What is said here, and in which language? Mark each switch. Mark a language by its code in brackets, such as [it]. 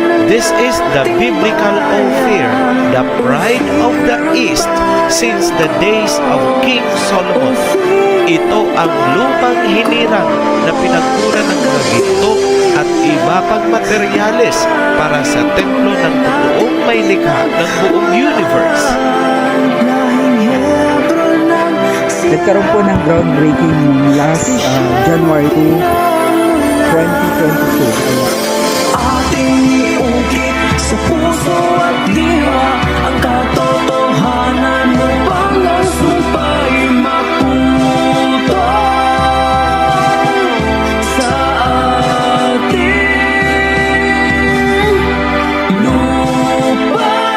[en] This is the biblical Ophir, the pride of the East since the days of King Solomon. [tl] Ito ang lupang hinirang na pinagkunan ng mga ginto at iba pang materyales para sa templo ng totoong may likha ng buong universe. Nagkaroon po ng groundbreaking [en] last January [tl] 2, 2022. Ating iukit sa puso at diwa ang katotohanan upang ang sumpa'y maputo sa ating lupa.